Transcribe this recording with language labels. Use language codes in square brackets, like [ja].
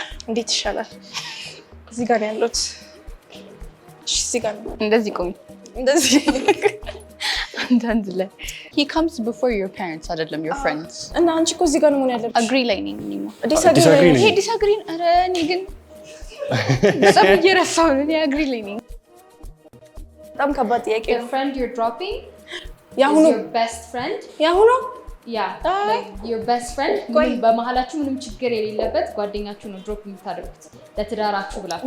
[am] እንዴት ይሻላል? እዚህ ጋር ነው ያለሁት። እሺ እዚህ ጋር ነው። እንደዚህ ቆይ፣ እንደዚህ አንዳንድ ላይ [en] he comes before your parents [am] አይደለም [en] your friends። [am] እና አንቺ እኮ እዚህ ጋር ነው ያለሽ። agree ላይ ነኝ እኔ። [en] disagree [am] ይሄ disagree ኧረ እኔ ግን በጣም እየረሳሁ ነው። እኔ agree ላይ ነኝ። በጣም ከባድ ጥያቄ [en] The [am] ነው። [en] friend you're dropping [am] ያሁኑ [en] is your best friend? [am] ያሁኑ [en] Yeah, like your best friend [am] በመሀላችሁ ምንም ችግር የሌለበት ጓደኛችሁ ነው ድሮፕ የምታደርጉት ለትዳራችሁ ብላችሁ።